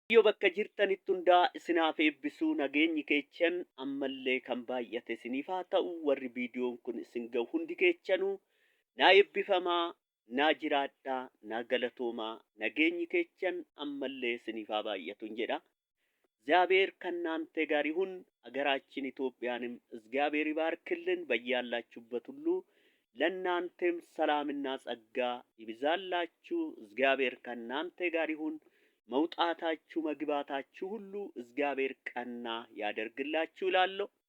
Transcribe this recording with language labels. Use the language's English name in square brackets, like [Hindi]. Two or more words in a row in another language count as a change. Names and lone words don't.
[Oromo] Yoo bakka jirtanitti hundaa isinaaf eebbisuu nageenyi keechan ammallee kan baay'ate isiniif haa ta'u warri viidiyoon kun isin ga'u hundi keechanuu naa eebbifamaa naa jiraadhaa naa galatoomaa nageenyi keechan ammallee isiniif haa baay'atuun jedha. [Amharic] እግዚአብሔር ከእናንተ ጋር ይሁን። አገራችን ኢትዮጵያንም እግዚአብሔር ይባርክልን። በያላችሁበት ሁሉ ለእናንተም ሰላምና ጸጋ ይብዛላችሁ። እግዚአብሔር ከእናንተ ጋር ይሁን። መውጣታችሁ መግባታችሁ ሁሉ እግዚአብሔር ቀና ያደርግላችሁ እላለሁ።